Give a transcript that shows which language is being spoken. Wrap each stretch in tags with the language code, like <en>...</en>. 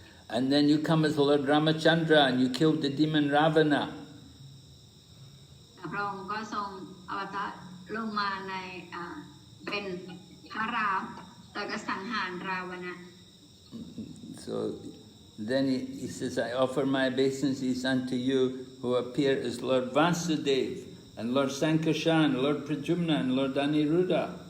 <en>And then you come as Lord Ramachandra and you killed the demon Ravana.</en> <th>พระองค์ก็ทรงอวตารลงมาในเป็นพระรามแล้วก็สังหารราวนะ</th> <en>So then he says, I offer my obeisances unto you who appear as Lord Vasudev and Lord Sankarshan, Lord Pradyumna and Lord Aniruddha.</en>